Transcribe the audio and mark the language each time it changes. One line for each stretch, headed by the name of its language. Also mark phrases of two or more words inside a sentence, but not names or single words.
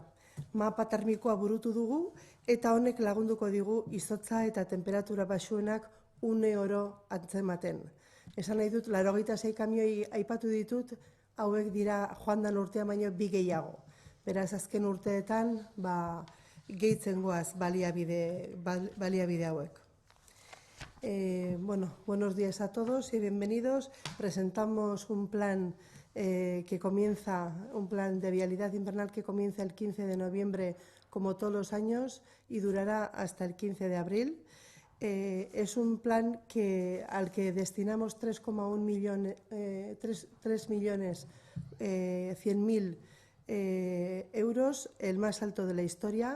Basque: Mapa termikoa burutu dugu eta honek lagunduko digu izotza eta temperatura baxuenak une oro antzematen. Esan nahi dut, 86 kamioi aipatu ditut, hauek dira joan den urtean baino 2 gehiago. Beraz, azken urteetan gehitzen goaz baliabide hauek.
Spanish: Buenos días a todos y bienvenidos. Presentamos un plan un plan de vialidad invernal que comienza el 15 de noviembre, como todos los años, y durará hasta el 15 de abril. Es un plan al que destinamos 3,1 millones, 3.100.000 euros, el más alto de la historia.